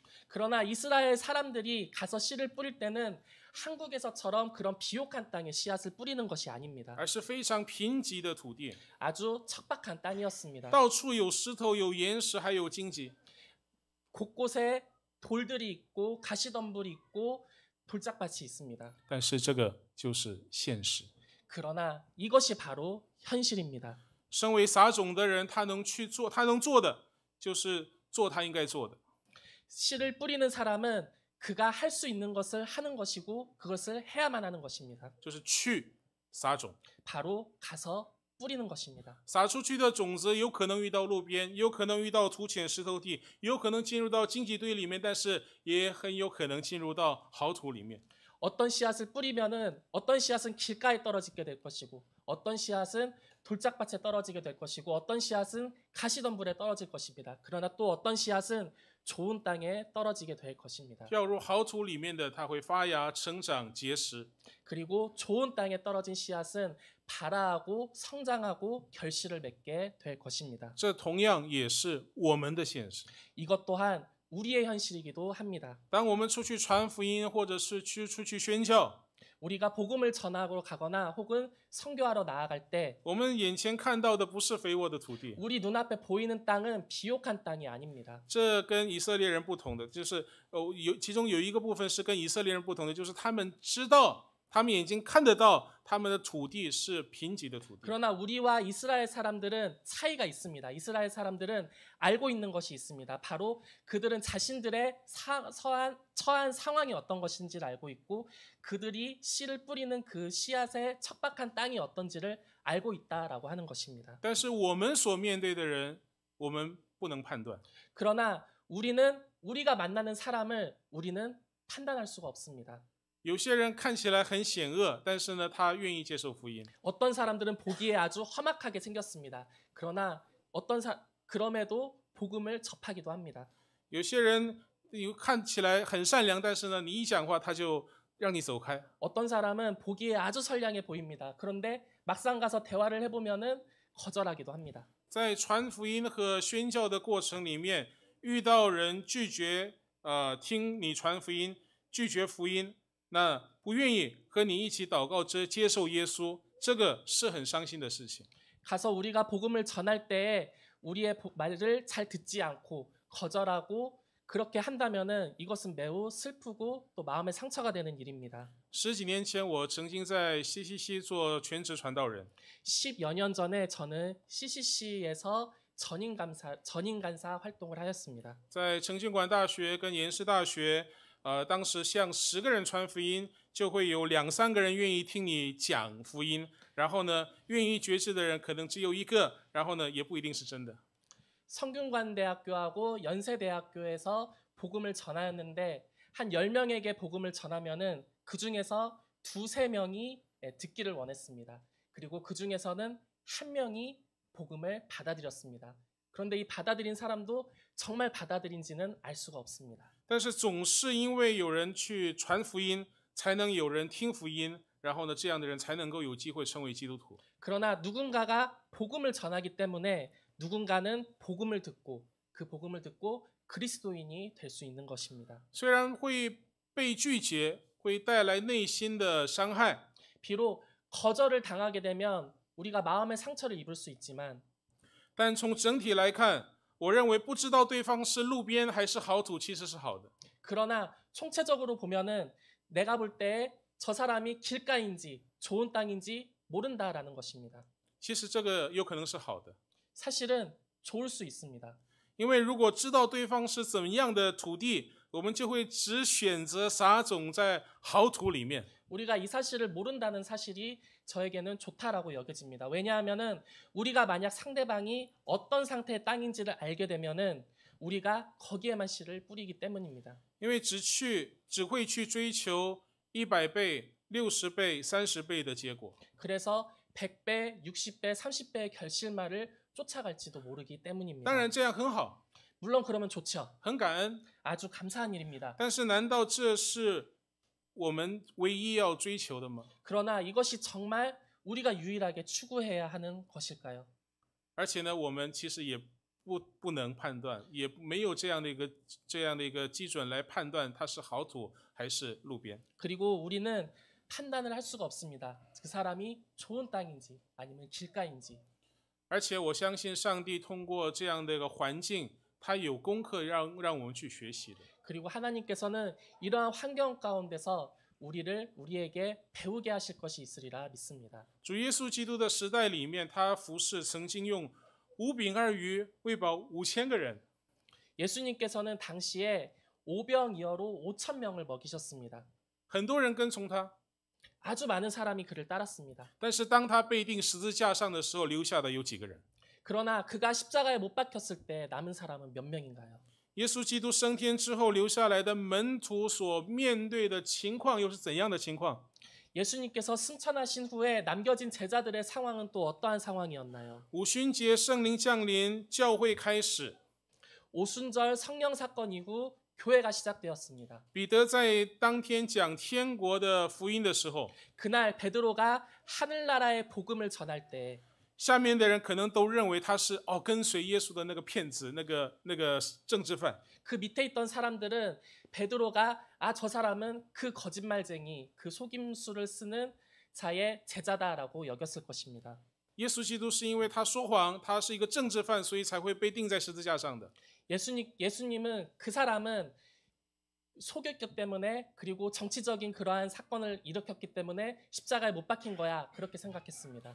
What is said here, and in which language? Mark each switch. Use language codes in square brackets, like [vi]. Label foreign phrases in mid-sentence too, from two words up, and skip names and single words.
[ko] 그러나 이스라엘 사람들이 가서 씨를 뿌릴 때는 한국에서처럼 그런 비옥한 땅에 씨앗을 뿌리는 것이 아닙니다. [zh] 而是非常贫瘠的土地， [ko] 아주 척박한 땅이었습니다. [zh] 到处有石头、有岩石，还有荆棘。 [ko] 곳곳에 돌들이 있고 가시덤불이 있고 돌짝밭이 있습니다. [zh] 但是这个就是现实。 [ko] 그러나 이것이 바로 현실입니다. [zh] 身为撒种的人，他能做的就是做他应该做的。 [ko] 씨를 뿌리는 사람은 그가 할 수 있는 것을 하는 것이고 그것을 해야만 하는 것입니다. [zh] 就是去撒种， [ko] 바로 가서 뿌리는 것입니다. [zh] 撒出去的种子有可能遇到路边，有可能遇到土浅石头地，有可能进入到荆棘堆里面，但是也很有可能进入到好土里面。 [ko] 어떤 씨앗을 뿌리면은 어떤 씨앗은 길가에 떨어지게 될 것이고 어떤 씨앗은 돌짝밭에 떨어지게 될 것이고 어떤 씨앗은 가시덤불에 떨어질 것입니다. 그러나 또 어떤 씨앗은 좋은 땅에 떨어지게 될 것입니다. [zh] 掉入好土里面的，它会发芽、成长、结实； [ko] 그리고 좋은 땅에 떨어진 씨앗은 발아하고 성장하고 결실을 맺게 될 것입니다. [zh] 这同样也是我们的现实。 [ko] 이것 또한 우리의 현실이기도 합니다. [zh] 当我们出去传福音，或者是出去宣教， [ko] 우리가 복음을 전하러 가거나 혹은 선교하러 나아갈 때 [zh] 我们眼前看到的不是肥沃的土地， [ko] 우리 눈앞에 보이는 땅은 비옥한 땅이 아닙니다. [zh] 这跟以色列人不同的，就是其中有一个部分是跟以色列人不同的，就是他们知道，他们眼睛看得到，他们的土地是贫瘠的土地。 [ko] 그러나 우리와 이스라엘 사람들은 차이가 있습니다. 이스라엘 사람들은 알고 있는 것이 있습니다. 바로 그들은 자신들의 처한 상황이 어떤 것인지를 알고 있고 그들이 씨를 뿌리는 그 씨앗의 척박한 땅이 어떤지를 알고 있다라고 하는 것입니다. [zh] 但是我们所面对的人，我们不能判断。 [ko] 그러나 우리가 만나는 사람을 우리는 판단할 수가 없습니다. [zh] 有些人看起来很险恶，但是呢，他愿意接受福音。 [ko] 어떤 사람들은 보기에 아주 험악하게 생겼습니다. 그러나 그럼에도 복음을 접하기도 합니다. [zh] 有些人看起来很善良，但是呢，你一讲话他就让你走开。 [ko] 어떤 사람은 보기에 아주 선량해 보입니다. 그런데 막상 가서 대화를 해보면은 거절하기도 합니다. [zh] 在传福音和宣教的过程里面，遇到人拒绝听你传福音，拒绝福音，那不愿意和你一起祷告接受耶稣，这个是很伤心的事情。 [ko] 가서 우리가 복음을 전할 때에 우리의 말을 잘 듣지 않고 거절하고 그렇게 한다면은 이것은 매우 슬프고 또 마음에 상처가 되는 일입니다. [zh] 十几年前，我曾经在CCC做全职传道人。 [ko] 10여 년 전에 저는 CCC에서 전인간사 활동을 하였습니다. [zh] 在成均馆大学跟延世大学，当时向10个人传福音，就会有2、3个人愿意听你讲福音，然后呢，愿意决志的人可能只有1个，然后呢，也不一定是真的。 [ko] 성균관대학교하고 연세대학교에서 복음을 전하였는데 한 10명에게 복음을 전하면은 그 중에서 2~3명이 듣기를 원했습니다. 그리고 그 중에서는 1명이 복음을 받아들였습니다. 그런데 이 받아들인 사람도 정말 받아들인지는 알 수가 없습니다. [zh] 但是总是因为有人去传福音，才能有人听福音，然后呢，这样的人才能够有机会成为基督徒。 [ko] 그러나 누군가가 복음을 전하기 때문에 누군가는 복음을 듣고 그 복음을 듣고 그리스도인이 될 수 있는 것입니다. [zh] 虽然会被拒绝，会带来内心的伤害， [ko] 비록 거절을 당하게 되면 우리가 마음의 상처를 입을 수 있지만 [zh] 但从整体来看，我认为不知道对方是路边还是好土，其实是好的。 [ko] 그러나 총체적으로 보면은 내가 볼 때 저 사람이 길가인지 좋은 땅인지 모른다라는 것입니다. [zh] 其实这个有可能是好的， [ko] 사실은 좋을 수 있습니다. [zh] 因为如果知道对方是怎么样的土地，我们就会只选择撒种在好土里面。 [ko] 우리가 이 사실을 모른다는 사실이 저에게는 좋다라고 여겨집니다. 왜냐하면은 우리가 만약 상대방이 어떤 상태의 땅인지를 알게 되면은 우리가 거기에만 씨를 뿌리기 때문입니다. [zh] 因为只会去追求100倍、60倍、30倍的结果。 [ko] 그래서 100배, 60배, 30배의 결실말을 쫓아갈지도 모르기 때문입니다. [zh] 当然这样很好， [ko] 물론 그러면 좋죠. [zh] 很感恩， [ko] 아주 감사한 일입니다. [zh] 但是难道这是我们唯一要追求的吗？ [ko] 그러나 이것이 정말 우리가 유일하게 추구해야 하는 것일까요? [zh] 而且呢，我们其实也不能判断，也没有这样的一个基准来判断它是好土还是路边。 [ko] 그리고 우리는 판단을 할 수가 없습니다. 그 사람이 좋은 땅인지 아니면 길가인지. [zh] 而且我相信上帝通过这样的一个环境，他有功课让我们去学习的。 [ko] 그리고 하나님께서는 이러한 환경 가운데서 우리에게 배우게 하실 것이 있으리라 믿습니다. [zh] 主耶稣基督的时代里面，他服侍曾经用5饼2鱼喂饱5000个人。 [ko] 예수님께서는 당시에 오병이어로 5,000명을 먹이셨습니다. [zh] 很多人跟从他， [ko] 아주 많은 사람이 그를 따랐습니다. [zh] 但是当他被钉十字架上的时候，留下的有几个人？ [ko] 그러나 그가 십자가에 못 박혔을 때 남은 사람은 몇 명인가요? [zh] 耶稣基督升天之后留下来的门徒所面对的情况又是怎样的情况？ [ko] 예수님께서 승천하신 후에 남겨진 제자들의 상황은 또 어떠한 상황이었나요? [zh] 五旬节圣灵降临，教会开始。 [ko] 오순절 성령 사건 이후 교회가 시작되었습니다. [zh] 彼得在当天讲天国的福音的时候， [ko] 그날 베드로가 하늘나라의 복음을 전할 때 [zh] 下面的人可能都认为他是跟随耶稣的那个骗子，那个政治犯。 [ko] 그 밑에 있던 사람들은 베드로가 저 사람은 그 거짓말쟁이, 그 속임수를 쓰는 자의 제자다라고 여겼을 것입니다. [zh] 耶稣基督是因为他说谎，他是一个政治犯，所以才会被钉在十字架上的。 [ko] 예수님은 그 사람은 속였기 때문에 그리고 정치적인 그러한 사건을 일으켰기 때문에 십자가에 못 박힌 거야 그렇게 생각했습니다.